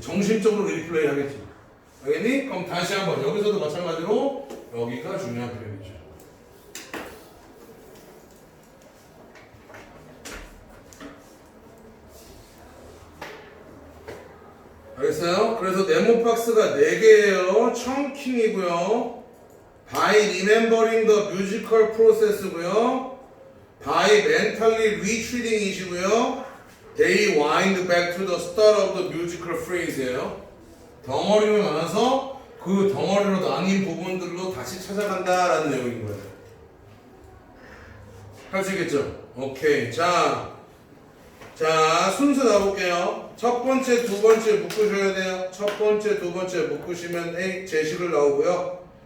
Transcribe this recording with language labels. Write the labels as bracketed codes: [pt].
[ko] 정신적으로 리플레이 하겠지. 알겠니? 그럼 다시 한번 여기서도 마찬가지로 여기가 중요한 표현이죠. 알겠어요? 그래서 네모 박스가 4개예요. [en] chunking by remembering the musical process고요. by mentally retreating [ko] 이시고요. [en] They wind back to the start of the musical phrase예요. [ko] 덩어리로 나눠서 그 덩어리로 나뉜 부분들로 다시 찾아간다라는 내용인 거예요. 할 수 있겠죠? 오케이. 자, 순서 나볼게요. 첫 번째, 두 번째 묶으셔야 돼요. 첫 번째, 두 번째 묶으시면 A 제식을 나오고요.